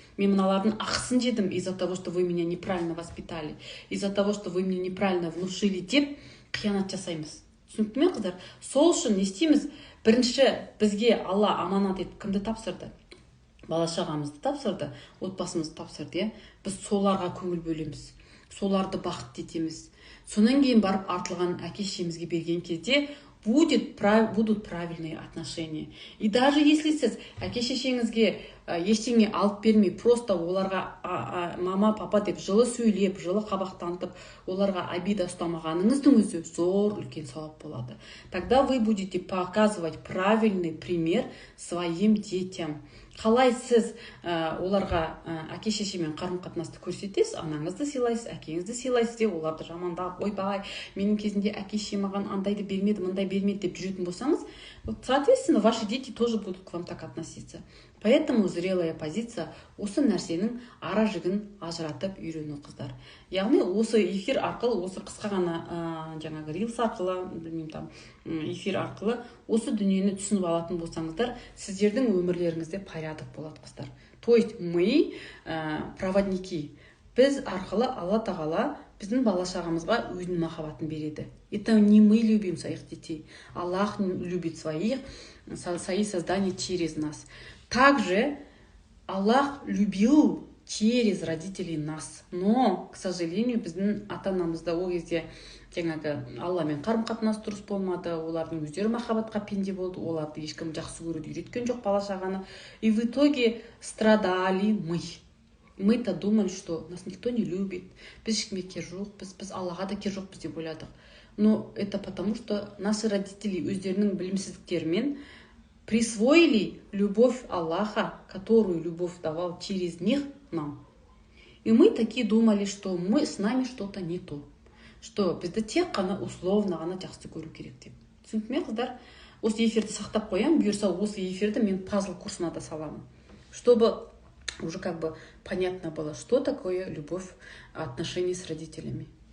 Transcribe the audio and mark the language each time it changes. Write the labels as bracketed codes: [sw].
[kk] Мен мыналардың ақысын жедім [ru] из-за того, что вы меня неправильно воспитали, из-за того, что вы мне неправильно внушили [kk] деп қиянат жасаймыз. Түсінікті ме, қыздар? Сол үшін не істейміз? Бірінші бізге Алла аманат етіп кімді тапсырды? Бала-шағамызды тапсырды, отбасымызды тапсырды. Біз соларға көңіл бөлеміз, соларды бақытты етеміз. Сонан кейін барып артылған әке-шешемізге берген кезде [ru] будут правильные отношения. И даже если [kk] сіз әке-шешеңізге ештеңе алып бермей, просто оларға мама, папа деп жылы сөйлеп, жылы қабақ танытып, оларға обида ұстамағаныңыздың өзі зор үлкен сауап болады. [ru] Тогда вы будете показывать правильный пример своим детям. [kk] Қалай сіз оларға әке шешемен қарым-қатынасты көрсетесіз, анаңызды сыйлайсыз, әкеңізді сыйлайсыз деп оларды жамандап, ойбай, менің кезінде әке шешем маған андайды бермеді, мындай бермеді деп жүретін болсаңыз, [ru] соответственно, ваши дети тоже будут к вам так относиться. Поэтому зрелая позиция [kk] осы нәрсенің ара жігін ажыратып үйрену, қыздар. Яғни осы эфир арқылы, осы қысқа ғана жаңағы рилс арқылы, білмеймін там, эфир арқылы осы дүниені түсініп алатын болсаңыздар, сіздердің өмірлеріңізде порядок болады, қыздар. [ru] То есть мы проводники. [kk] Біз арқылы Алла Тағала біздің бала-шағамызға өзінің махаббатын береді. [ru] Это не мы любим своих детей. Аллах любит свои создания через нас. Также Аллах любил через родителей нас. Но, к сожалению, [kk] біздің ата-анамызда ол кезде жаңағы Алламен қарым-қатынас дұрыс болмады, олардың өздері махаббатқа пенде болды, оларды ешкім жақсы көруді үйреткен жоқ бала-шағаны. [ru] И в итоге страдали мы. Мы-то думали, что нас никто не любит, [kk] біз ешкімге кер жоқпыз, біз Аллаға да кер жоқпыз деп ойладық. [ru] Но это потому, что наши родители [kk] өздерінің білімсіздіктерімен [ru] присвоили любовь Аллаха, которую любовь давал через них нам. И мы такие думали, что с нами что-то не то. [kk] Что бізді тек қана условно ғана жақсы көру керек деп. Түсініп ме, қыздар? Осы эфирді сақтап қоямын, бұйырса осы эфирді мен пазл курсына да саламын. [ru] Чтобы уже как бы понятно было, что такое любовь, отношения с родителями.